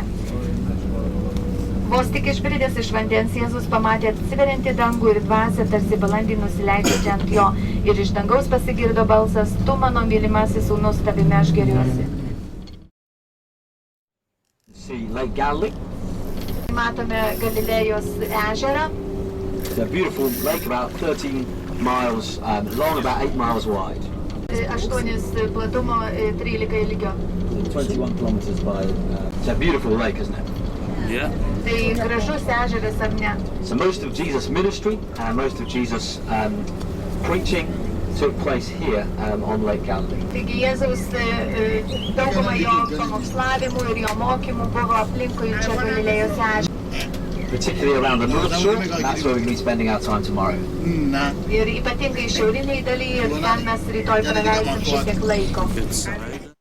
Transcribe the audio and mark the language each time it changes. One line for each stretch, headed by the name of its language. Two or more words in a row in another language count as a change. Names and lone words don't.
Lithuanian: Vos tik išbridęs iš vandens, Jėzus pamatė atsiveriantį dangų ir dvasią, tarsi balandį nusileidžiančią ant jo. Ir iš dangaus pasigirdo balsas, tu mano mylimasis sūnus, tavimi aš gėriuosi. Matome Galilėjos ežerą.
English: It's a beautiful lake about 13 miles long, about 8 miles wide.
Lithuanian: 8 platumo, 13 ilgio.
English: 21 kilometers by. It's a beautiful lake, isn't it? Yeah.
Lithuanian: Tai gražus ežeras, ar ne?
English: So most of Jesus' ministry and most of Jesus' preaching took place here on Lake Galilee.
Lithuanian: Taigi Jėzaus dauguma jo pamokslavimų ir jo mokymų buvo aplinkui čia Galilėjos ežerą.
English: Particularly around the North Shore, and that's where we're going to be spending our time tomorrow.
Lithuanian: Ir ypatingai šiauriniai dalyje, ir ten mes rytoj praleisim šiek tiek laiko.